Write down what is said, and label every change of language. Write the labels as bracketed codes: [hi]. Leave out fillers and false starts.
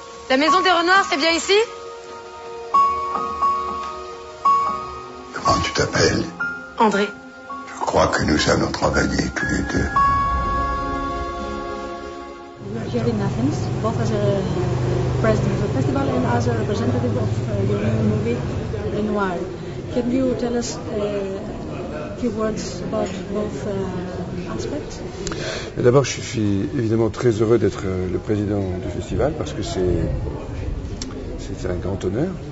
[fr] La maison des Renoirs, c'est bien ici? Comment tu t'appelles? André. Je crois que nous allons travailler tous les deux. [en] Here in Athens, both as a president of the festival and as a representative of your new movie, Renoir. Can you tell us a few words about both aspects? [fr] D'abord, je suis évidemment très heureux d'être le président du festival parce que c'est un grand honneur.